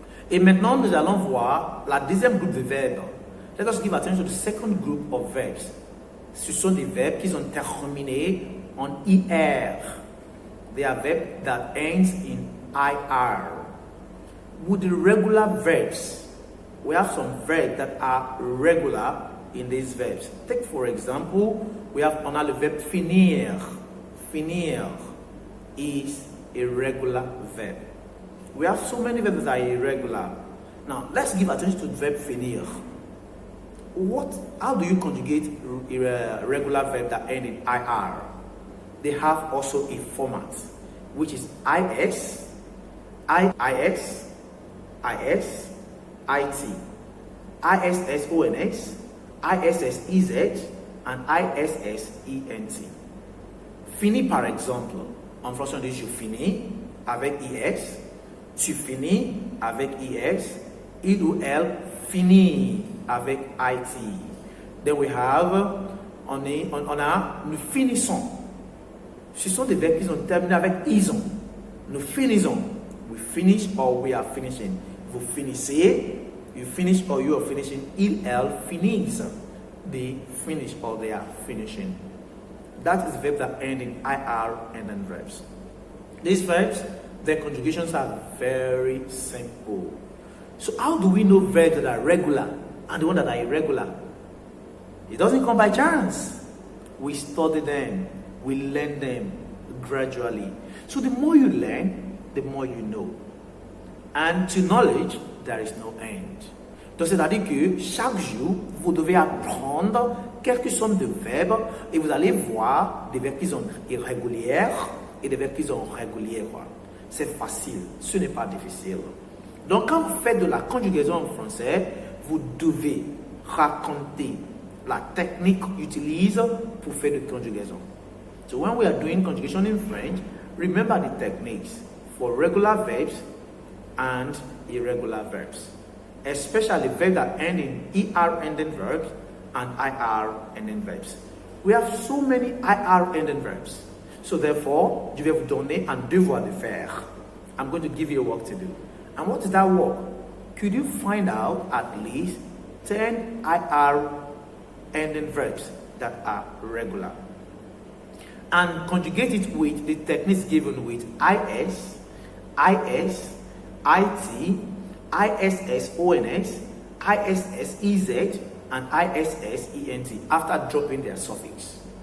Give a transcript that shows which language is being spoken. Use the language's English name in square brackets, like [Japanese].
[French] Et maintenant, nous allons voir la deuxième groupe de verbes. [English] Let us give attention to the second group of verbs. [French] Ce sont des verbes qui sont terminés en IR. [English] They are verbs that ends in IR. With the regular verbs, we have some verbs that are regular in these verbs. Take for example, we have on the verb finir. Finir is a regular verb. We have so many verbs that are irregular. Now, let's give attention to the verb finir. How do you conjugate a regular verb that end in IR? They have also a format, which is IS, IIX, IS, IT, ISSONX, ISSEZ, and ISSENT. [French] Fini par exemple, en français on dit je finis avec IX, tu finis avec IX, il ou elle finit avec IT. [English] Then we have, [French] on a nous finissons. Ce sont des verbes qui sont terminés avec ison. Nous finissons. [English] We finish or we are finishing. [French] Vous finissez, [English] you finish or you are finishing. [French] Il, elle finissent. [English] They finish or they are finishing. That is verbs that end in IR and then verbs. These verbs, their conjugations are very simple. So how do we know verbs that are regular and the ones that are irregular? It doesn't come by chance. We study them. We learn them gradually. So the more you learn, the more you know. And to knowledge, there is no end. [French] Donc c'est-à-dire que chaque jour, vous devez apprendre quelques sommes de verbes et vous allez voir des verbes qui sont irrégulières et des verbes qui sont régulières. C'est facile, ce n'est pas difficile. Donc quand vous faites de la conjugaison en français, vous devez raconter la technique qu'on utilise pour faire de conjugaison. [English] So when we are doing conjugation in French, remember the techniques for regular verbs and irregular verbs, especially verbs that end in ER ending verbs and IR ending verbs. We have so many IR ending verbs. So therefore, [French] je vais vous donner un devoir de faire. [English] I'm going to give you a work to do. And what is that work? Could you find out at least 10 IR ending verbs that are regular? And conjugate it with the techniques given with IS, IT, ISSONX, ISSEZ, and ISSENT after dropping their suffix.